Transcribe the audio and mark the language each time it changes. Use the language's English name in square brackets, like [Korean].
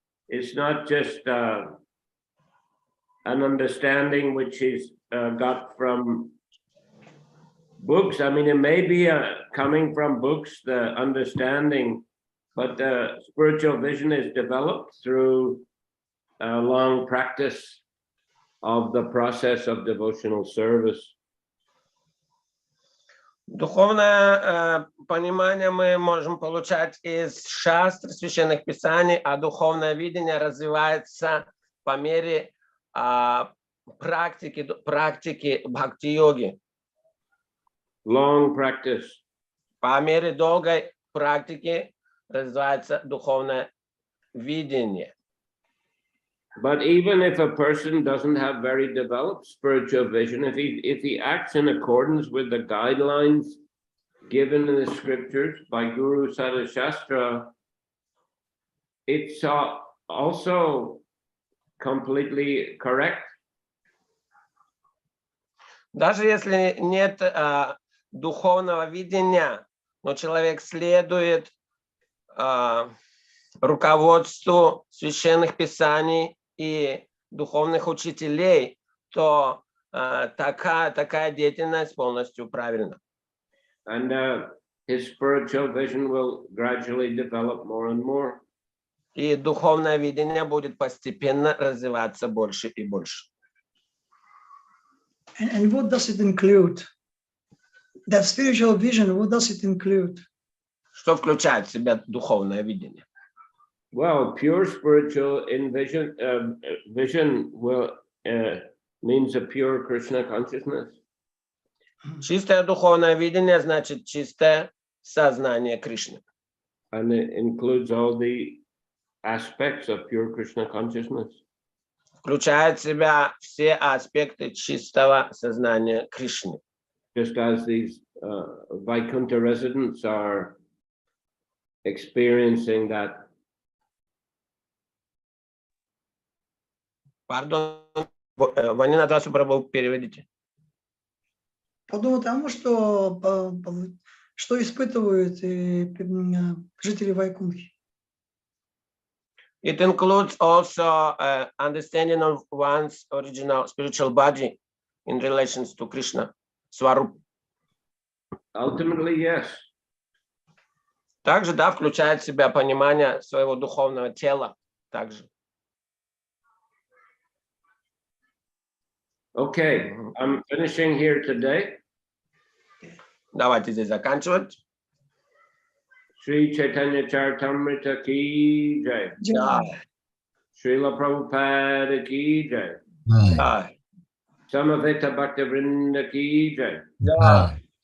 [English] It's not just an understanding which he's got from books. I mean, it may be coming from books, the understanding, but the spiritual vision is developed through a long practice of the process of devotional service. [Russian] Духовное понимание мы можем получать из шастр, священных писаний, а духовное видение развивается по мере практики бхакти-йоги. [English] Long practice. [Russian] По мере долгой практики развивается духовное видение. [English] But even if a person doesn't have very developed spiritual vision, if he acts in accordance with the guidelines given in the scriptures by Guru Sada Shastra, it's also completely correct. [Russian] Даже если нет духовного видения, но человек следует руководству священных писаний и духовных учителей, то такая деятельность полностью правильна. [English] And his spiritual vision will gradually develop more and more. [Russian] И духовное видение будет постепенно развиваться больше и больше. [English] And what does it include? That spiritual vision, what does it include? [Russian] Что включает в себя духовное видение? [English] Well, pure spiritual vision will means a pure Krishna consciousness. [Russian] Чистое духовное видение значит чистое сознание Кришны. [English] And it includes all the aspects of pure Krishna consciousness. [Russian] Включает в себя все аспекты чистого сознания Кришны. [English] Just as these Vaikuntha residents are experiencing that. [Russian] Пардон, Ванинат Васу Прабху, переведите. Подобно тому, что испытывают жители Вайкунхи. [English] It includes also understanding of one's original spiritual body in relations to Krishna, Swarup. Ultimately, yes. [Russian] Также, да, включает в себя понимание своего духовного тела. Также. [English] Okay, I'm finishing here today. [Russian] Давайте здесь заканчивать. [Hindi] Shri Chaitanya Charitamrita ki jai. [Russian] Да. [Hindi] Srila Prabhupada ki jai. [Russian] Да. [Hindi] Samaveta Bhaktavrinda ki jai. [Russian] Да.